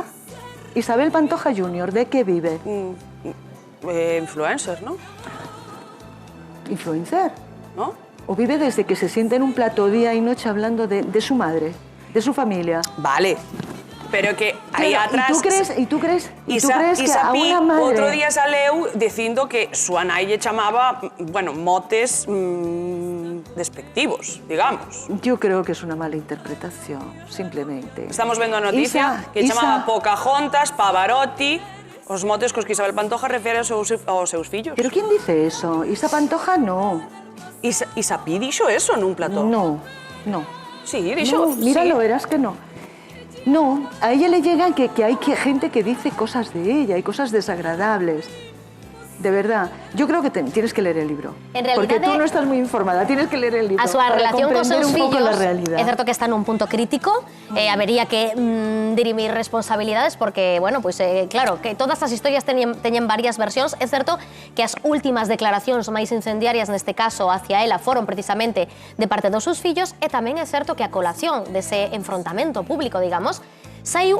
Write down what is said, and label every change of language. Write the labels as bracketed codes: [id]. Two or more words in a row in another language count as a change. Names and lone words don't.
[es] Isabel Pantoja Jr., ¿de qué vive? Influencer, ¿no? Influencer. ¿No? ¿O vive desde que se sienta en un plato día y noche hablando de su madre, de su familia? [gl] Vale. pero que aí [es] Claro, atrás... ¿Y tú crees que Isa a Pi una madre... [gl] outro día saleu dicindo que súa nai lle chamaba, bueno, motes despectivos, digamos. [es] Yo creo que es una mala interpretación, simplemente. [gl] Estamos vendo a noticia que chamaba Pocahontas, Pavarotti, os motes cos que Isabel Pantoja refere aos seus fillos. [es] ¿Pero quién dice eso? Isa Pantoja no. [gl] Isa Pi dixo eso nun plató. [es] No. [gl] Sí, dixo... [es] No, míralo, sí. verás que no. No, a ella le llegan que hay gente que dice cosas de ella y cosas desagradables. De verdad, yo creo que tienes que leer el libro. En realidad, porque tú no estás muy informada, tienes que leer el libro. [gl] A súa relación cos seus fillos, [es] la realidad. [gl] é certo que está nun punto crítico, habería que dirimir responsabilidades porque, bueno, pues, claro, que todas as historias teñen varias versións. É certo que as últimas declaracións máis incendiarias neste caso hacia ela foron precisamente de parte dos seus fillos, e tamén é certo que a colación dese enfrontamento público, digamos, saiu